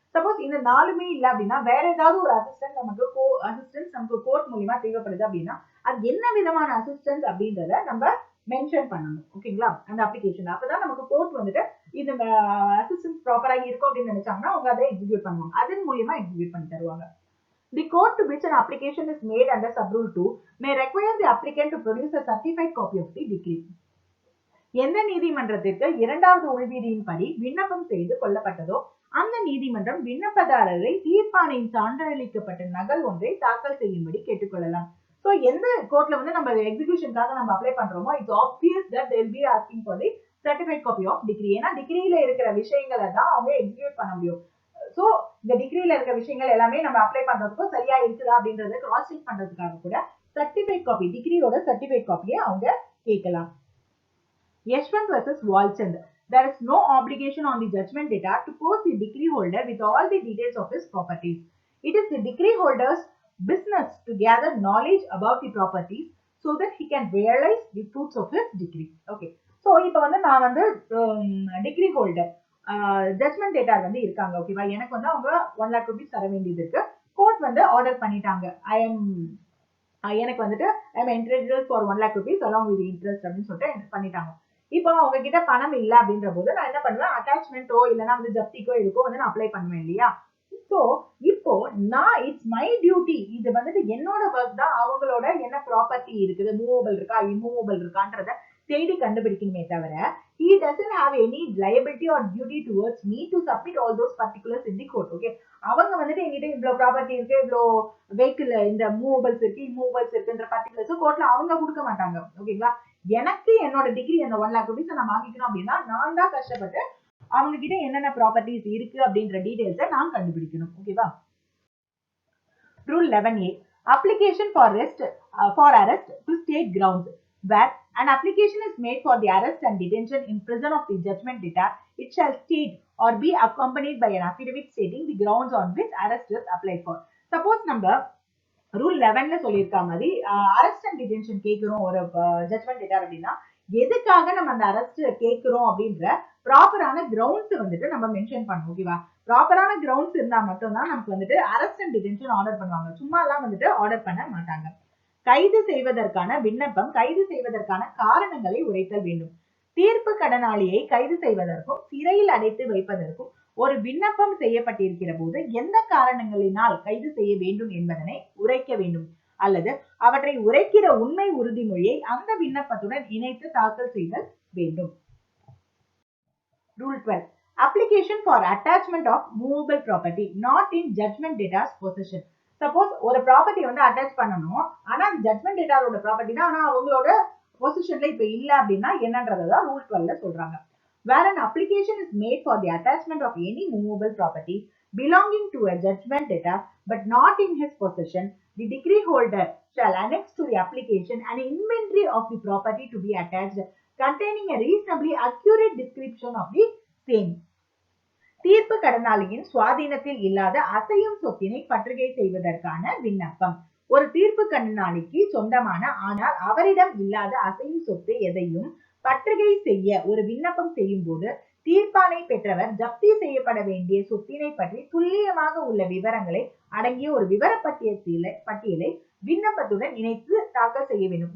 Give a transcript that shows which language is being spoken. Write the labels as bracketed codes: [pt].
[ta] Suppose இந்த 4மே இல்லை அப்படின்னா வேற ஏதாவது ஒரு அசிஸ்டன்ஸ் நமக்கு கோர்ட் மூலியமா தேவைப்படுது அப்படின்னா அது என்ன விதமான அசிஸ்டன்ஸ் அப்படின்றத நம்ம மென்ஷன் பண்ணணும். ஓகேங்களா, அந்த அப்ளிகேஷன். அப்பதான் நமக்கு கோர்ட் வந்துட்டு இந்த அசிஸ்டன்ஸ் ப்ராப்பரா இருக்கும் அப்படின்னு நினைச்சாங்கன்னா அவங்க அதை எக்ஸிக்யூட் பண்ணுவாங்க, அதன் மூலியமா எக்ஸிக்யூட் பண்ணி தருவாங்க. [en] The court to which an application is made under Subrule 2 may require the applicant to produce a certified copy of the decree. [ta] எந்த நீதிமன்றத்திற்கு இரண்டாவது உள்விதியின்படி விண்ணப்பம் செய்து கொள்ளப்பட்டதோ அந்த நீதிமன்றம் விண்ணப்பதாரரை தீர்ப்பாணையின் சான்றளிக்கப்பட்ட நகல் ஒன்றை தாக்கல் செய்யும்படி கேட்டுக்கொள்ளலாம். ஸோ எந்த கோர்ட்ல வந்து நம்ம எக்ஸிகியூஷனுக்காக நம்ம அப்ளை பண்றோமோ it's obvious that [en] they will be asking for the certified copy of decree. [ta] ஏன்னா டிகிரியில இருக்கிற விஷயங்களை தான் அவங்க எக்ஸிக்யூட் பண்ண முடியும். சோ இந்த டிகிரியில இருக்க விஷயங்கள் எல்லாமே நம்ம அப்ளை பண்றதுக்கும் சரியா இருக்குதா அப்படின்றத கிராஸ் செக் பண்றதுக்காக கூட சர்டிஃபைட் காப்பி, டிகிரியோட சர்டிஃபைட் காப்பியை அவங்க கேட்கலாம். Yashwant versus Walchand. [en] There is no obligation on the judgment debtor to post the decree holder with all the details of his properties. It is the decree holder's business to gather knowledge about the properties so that he can realize the fruits of his decree. Okay. [ta] So இப்போ வந்து நான் வந்து degree holder judgement டேட்டார் வந்து இருக்காங்க. ஓகேவா, எனக்கு வந்து அவங்க [en] 1 lakh rupees [ta] தர வேண்டியது இருக்கு. கோர்ட் வந்து ஆர்டர் பண்ணிட்டாங்க, எனக்கு வந்துட்டு I am entertained for [en] 1 lakh rupees along with interest [ta] அப்படின்னு சொல்லிட்டு பண்ணிட்டாங்க. இப்போ அவங்க கிட்ட பணம் இல்ல அப்படின்ற போது நான் என்ன பண்ணுவேன், அட்டாச்மெண்ட்டோ இல்லைன்னா வந்து ஜப்திக்கோ இதுக்கோ வந்து நான் அப்ளை பண்ணுவேன் இல்லையா. ஸோ இப்போ நான் இட்ஸ் மை டியூட்டி, இது வந்துட்டு என்னோட ஒர்க் தான், அவங்களோட என்ன ப்ராப்பர்ட்டி இருக்குது, மூவபிள் இருக்கா இம்மூவபிள் இருக்கான்றத தேடி கண்டுபிடிக்கணுமே தவிர [en] he doesn't have any liability or duty towards me to submit all those particulars in the court. [ta] Okay, அவங்க வந்துட்டு என்கிட்ட இவ்வளவு ப்ராப்பர்ட்டி இருக்கு, இவ்வளவு வெஹிக்கிள் இந்த மூவபிள்ஸ் இருக்கு இம்மூவபிள்ஸ் இருக்குன்ற பர்டிகுலர்ஸ் கோர்ட்ல அவங்க கொடுக்க மாட்டாங்க. ஓகேங்களா, எனக்கு என்னோட டிகிரி அந்த [en] 1 lakh rupees [ta] நான் வாங்கிக்கணும் அப்படின்னா நான் தான் கஷ்டப்பட்டு அவங்க கிட்ட என்னென்ன ப்ராப்பர்ட்டிஸ் இருக்கு அப்படின்ற டீடைல்ஸை நான் கண்டுபிடிக்கணும். ஓகேவா. [en] Rule 11A, application for arrest to state grounds. Where an application is made for the arrest and detention in prison of the judgment debtor, it shall state or be accompanied by an affidavit stating the grounds on which arrest is applied for. [ta] Suppose நம்ம rule 11ல சொல்லியிருக்க மாதிரி arrest and detention கேட்கிறோம் ஒரு judgement data அப்படின்னா எதுக்காக நம்ம அந்த arrest கேட்கிறோம் அப்படின்ற ப்ராப்பரான கிரவுண்ட்ஸ் வந்துட்டு நம்ம மென்ஷன் பண்ணணும். ஓகேவா, ப்ராப்பரான கிரவுண்ட்ஸ் இருந்தா மட்டும்தான் நமக்கு வந்துட்டு அரெஸ்ட் அண்ட் டிடென்ஷன் ஆர்டர் பண்ணுவாங்க, சும்மா எல்லாம் வந்துட்டு ஆர்டர் பண்ண மாட்டாங்க. கைது செய்வதற்கான விண்ணப்பம், கைது செய்வதற்கான காரணங்களை உரைத்தல் வேண்டும். தீர்ப்பு கடனாளியை கைது செய்வதற்கும் சிறையில் அடைத்து வைப்பதற்கும் ஒரு விண்ணப்பம் செய்யப்பட்டிருக்கிற போது எந்த காரணங்களினால் கைது செய்ய வேண்டும் என்பதனை உரைக்க வேண்டும் அல்லது அவற்றை உரைக்கிற உண்மை உறுதிமொழியை அந்த விண்ணப்பத்துடன் இணைத்து தாக்கல் செய்தல் வேண்டும். [en] Rule 12, application for attachment of movable property not in judgment debtor's possession. [ta] Suppose ஒரு ப்ராப்பர்ட்டி வந்து அட்டாச் பண்ணணும், ஆனா அது ஜட்மெண்ட் டேட்டாரோட ப்ராப்பர்ட்டி தான், ஆனா அவங்களோட பொசிஷன்ல இப்ப இல்ல அப்படின்னா என்னன்றதான் ரூல் 12ல சொல்றாங்க. [en] Where an application is made for the attachment of any movable property belonging to a judgment debtor but not in his possession, the decree holder shall annex to the application an inventory of the property to be attached containing a reasonably accurate description of the same. [ta] தீர்ப்பு கடனாளியின் சுவாதீனத்தில் இல்லாத அசையும் சொத்தினை பற்றுகை செய்வதற்கான விண்ணப்பம். ஒரு தீர்ப்பு கடனாளிக்கு சொந்தமான ஆனால் அவரிடம் இல்லாத அசையும் சொத்து எதையும் பற்றுகை செய்ய ஒரு விண்ணப்பம் செய்யும் போது தீர்ப்பானை பெற்றவர் ஜப்தி செய்யப்பட வேண்டிய சொத்தினை பற்றி துல்லியமாக உள்ள விவரங்களை அடங்கிய ஒரு விவர பட்டியலை விண்ணப்பத்துடன் இணைத்து தாக்கல் செய்ய வேண்டும்.